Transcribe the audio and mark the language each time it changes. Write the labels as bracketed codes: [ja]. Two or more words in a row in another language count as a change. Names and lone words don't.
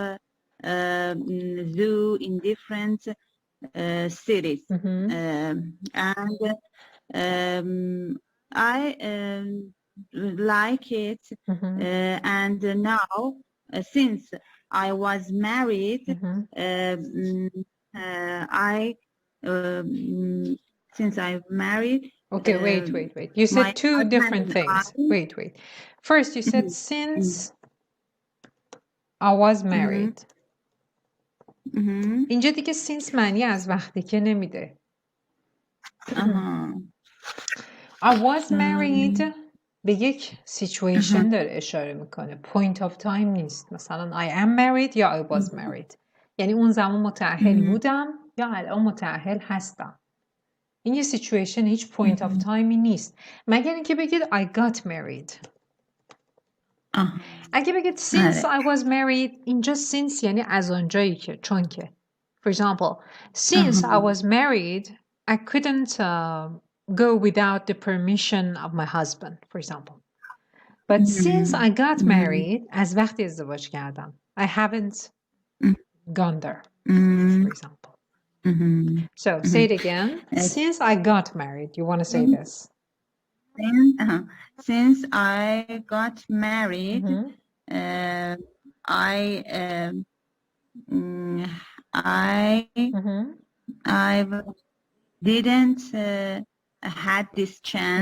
[en] zoo in different cities, and I like it, and now since I was married, since I've married. Okay, wait. You said two different things. Wait. First, you said since I was married. [fa] اینجا دیگه since معنی از وقتی که نمیده. [en] I was married [fa] به یک situation داره اشاره میکنه. [en] Point of time [fa] نیست. مثلا [en] I am married یا I was married. [fa] یعنی اون زمان متأهل بودم یا الان متأهل هستم. این یه situation هیچ [en] point of time [fa] ی نیست. مگر اینکه بگید [en] I got married. [fa] اگه بگید [en] since I was married، [fa] اینجا since یعنی از آنجایی که، چون که. [en] For example, since I was married, I couldn't go without the permission of my husband, for example. But since I got married, [fa] از وقتی ازدواج کردم, [en] I haven't gone there, for example. So say it again. Since I got married, you want to say this. Since I got married, I didn't had this chance.